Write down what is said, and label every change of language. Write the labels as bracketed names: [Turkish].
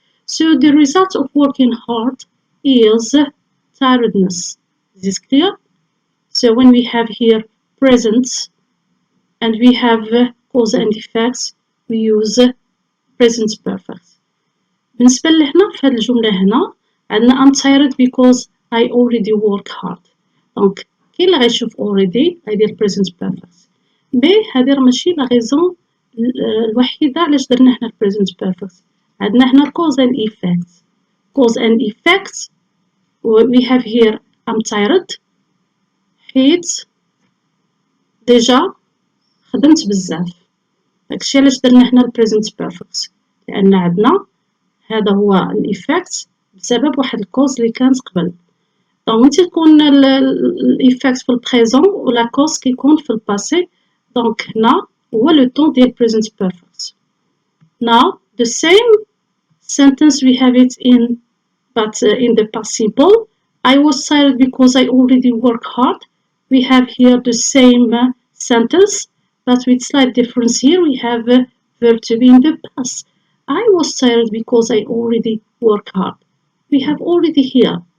[English] So the result of working hard is tiredness. Is this clear? So when we have here present and we have cause and effects, we use present perfect. [Arabic] بالنسبة لهنا في هذه الجملة هنا عندنا [English] I'm tired because I already work hard. [Arabic] دونك كاين اللي غيشوف already غيدير [English] present perfect. [Arabic] بي هذه راه ماشي لا غيزون الوحيدة علاش درنا هنا [English] present perfect. [Arabic] عندنا هنا [English] cause and effect. Cause and effect we have here I'm tired [Arabic] حيت ديجا خدمت بزاف، داكشي علاش درنا هنا [English] present perfect، [Arabic] لأن عندنا هذا هو الإيفكت بسبب واحد الكوز اللي كانت قبل. دونك ملي تكون الإيفكت في البريزون ولا كوز كيكون في الباسي، دونك هنا هو لو طون ديال [English] present perfect. Now the same sentence we have it in but in the past simple. I was tired because I already work hard. We have here the same sentence but with slight difference. Here we have verb to be in the past. I was tired because I already work hard. We have already here.